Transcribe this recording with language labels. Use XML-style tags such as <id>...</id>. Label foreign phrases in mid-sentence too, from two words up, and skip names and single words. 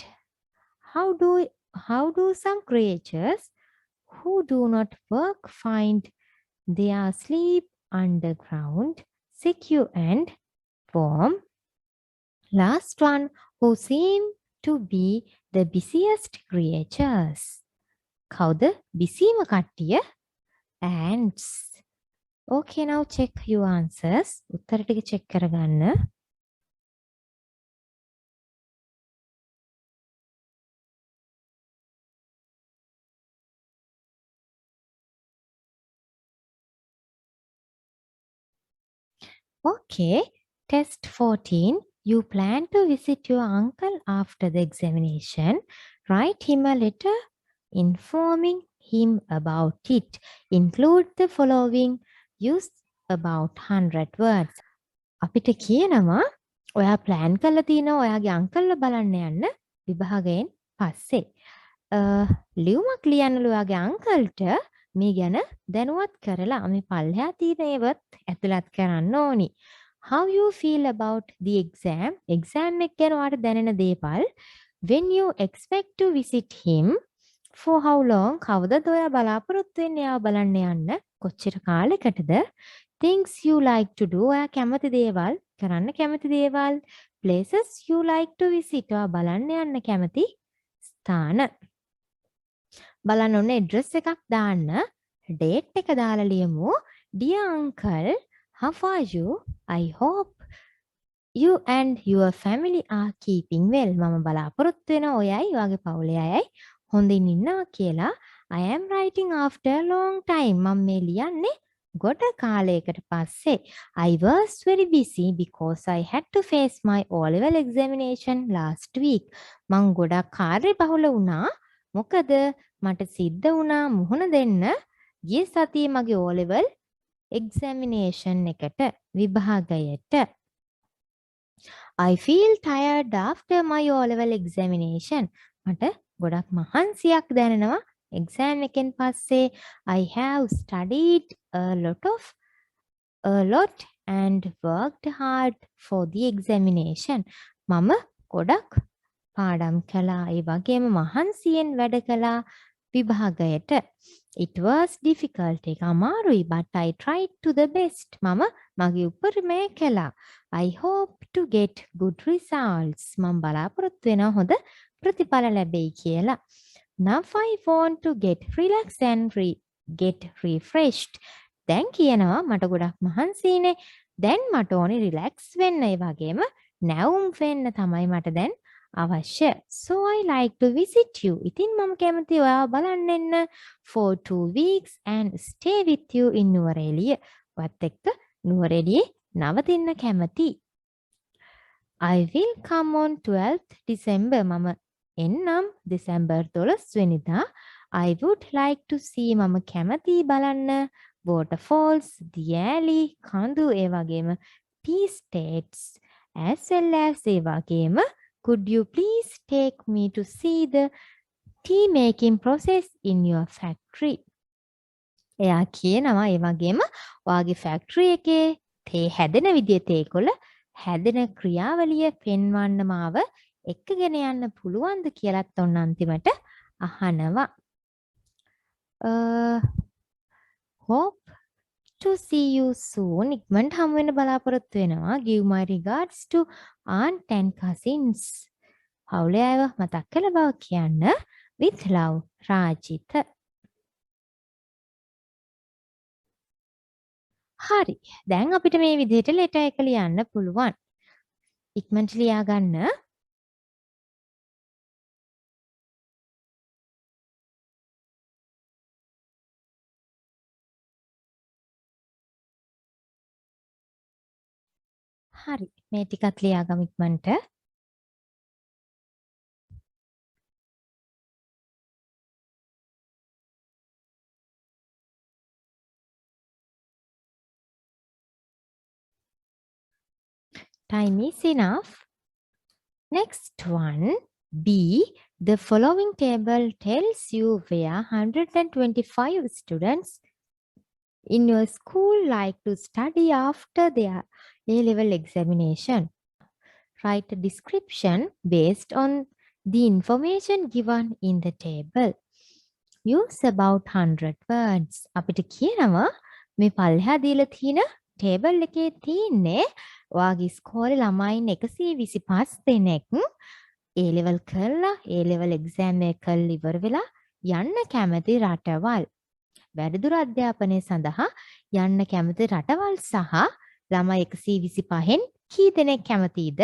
<en>How do some creatures who do not work find their sleep underground, secure and warm? Last one, who seem to be the busiest creatures.</en> <si>කවුද බිසීම කට්ටිය?</si> <en>Ants. Okay, now check your answers.</en> <si>උත්තර ටික check කරගන්න.</si> <en>Okay, test 14. You plan to visit your uncle after the examination. Write him a letter informing him about it. Include the following. Use about 100 words.</en> <si>අපිට කියනවා ඔයා ප්ලෑන් කරලා තියෙනවා ඔයාගේ අංකල්ව බලන්න යන්න විභාගයෙන් පස්සේ. ලියුමක් ලියන්නලු ඔයාගේ අංකල්ට මේ ගැන දැනුවත් කරලා මේ පල්ලෙහා තියෙන ඒවත් ඇතුළත් කරන්න ඕනි.</si> <en>How you feel about the exam?</en> <si>exam එක ගැන ඔයාට දැනෙන දේපල්.</si> <en>When you expect to visit him? For how long?</en> <si>කවදද ඔයා බලාපොරොත්තු වෙන්නේ එයාව බලන්න යන්න? කොච්චර කාලයකටද?</si> <en>Things you like to do.</en> <si>ඔයා කැමති දේවල්, කරන්න කැමති දේවල්.</si> <en>Places you like to visit.</en> <si>ඔයා බලන්න යන්න කැමති ස්ථාන. බලන්න ඕනේ address එකක් දාන්න. date එක දාලා ලියමු.</si> <en>Dear uncle, how are you? I hope you and your family are keeping well.</en> <si>මම බලාපොරොත්තු වෙනවා ඔයයි ඔයාගේ පවුලේ අයයි හොඳින් ඉන්නවා කියලා.</si> <en>I am writing after a long time.</en> <si>මම මේ ලියන්නේ ගොඩ කාලයකට පස්සේ.</si> <en>I was very busy because I had to face my O-level examination last week.</en> <si>මං ගොඩක් කාර්යබහුල වුණා. මොකද මට සිද්ධ වුණා මුහුණ දෙන්න ගිය සතියේ මගේ</si> <en>O-level examination</en> <si>එකට විභාගයට.</si> <en>I feel tired after my O-level examination.</en> <si>මට ගොඩක් මහන්සියක් දැනෙනවා exam එකෙන් පස්සේ.</si> <en>I have studied a lot and worked hard for the examination.</en> <si>මම ගොඩක් පාඩම් කළා ඒ වගේම මහන්සියෙන් වැඩ කළා විභාගයට.</si> <en>It was difficult.</en> <si>ඒක අමාරුයි</si> <en>but I tried to the best.</en> <si>මම මගේ උපරිමය කළා.</si> <en>I hope to get good results.</en> <si>මම බලාපොරොත්තු වෙනවා හොඳ ප්‍රතිඵල ලැබෙයි කියලා.</si> <en>Now I want to get relaxed and get refreshed.</en> <si>දැන් කියනවා මට ගොඩක් මහන්සියිනේ. දැන් මට ඕනේ රිලැක්ස් වෙන්න. ඒ වගේම නැවුම් වෙන්න තමයි මට දැන් අවශ්‍ය.</si> <en>So I like to visit you.</en> <si>ඉතින් මම කැමති ඔයාව බලන්න එන්න</si> <en>for 2 weeks and stay with you in නුවරඑළිය.</en> <si>ඔයත් එක්ක නුවරඑළියේ නවතින්න කැමති.</si> <en>I will come on 12th December.</en> <si>මම එන්නම් දෙසැම්බර් 12 වෙනිදා.</si> <en>I would like to see.</en> <si>මම කැමති බලන්න</si> <en>waterfalls, the alley,</en> <si>කඳු ඒ වගේම</si> <en>tea estates as well as</en> <si>ඒ වගේම</si> <en>could you please take me to see the tea making process in your factory?</en> <si>එයා කියනවා ඒ වගේම ඔයාගේ ෆැක්ටරි එකේ තේ හැදෙන විදිය තේකොළ හැදෙන ක්‍රියාවලිය පෙන්වන්න මාව එක්කගෙන යන්න පුළුවන්ද කියලත් ඔන්න අන්තිමට අහනවා.</si> <en>hope to see you soon.</en> <si>ඉක්මනට හමු වෙන බලාපොරොත්තු වෙනවා.</si> <en>Give my regards to aunt and cousins.</en> <si>හවුලේ අයව මතක් කළ බව කියන්න.</si> <en>With love, රාජිත.</en> <si>හරි. දැන් අපිට මේ විදිහට ලෙටර් එක ලියන්න පුළුවන්. ඉක්මනට ලියා ගන්න. හරි. මේ ටිකත් ලියාගමු ඉක්මනට.</si> <en>Time is enough. Next one, B. The following table tells you where 125 students in your school like to study after their A-level examination. Write a description based on the information given in the table. Use about 100 words.</en> <si>අපිට කියනවා මේ පල්ලෙහා දීලා තියෙන ටේබල් එකේ තියෙන්නේ ඔයාගේ ස්කෝරේ ළමයින් 125 දෙනෙක් A-level කරලා</si> <en>A-level exam</en> <si>එක කරලා ඉවර වෙලා යන්න කැමති රටවල්. වැඩිදුර අධ්‍යාපනය සඳහා යන්න කැමති රටවල් සහ ළමයි 125න් කී දෙනෙක් කැමතිද?</si>